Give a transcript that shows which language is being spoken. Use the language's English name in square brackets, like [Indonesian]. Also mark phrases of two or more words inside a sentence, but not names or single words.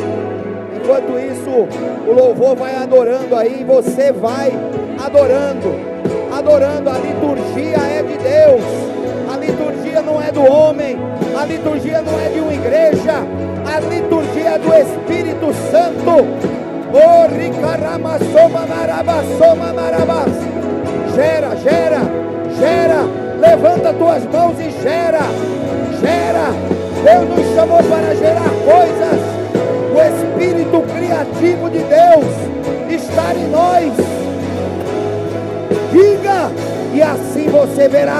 [Portuguese] Enquanto isso, o louvor vai adorando aí, você vai adorando. Adorando. A liturgia é de Deus. A liturgia não é do homem. A liturgia não é de uma igreja. A liturgia é do Espírito Santo. Oh, ricaramassoma narabassoma narabas. Gera, gera, gera. Levanta tuas mãos e gera. Gera. Deus nos chamou para gerar coisas. O Espírito criativo de Deus está em nós. Diga, e assim você verá.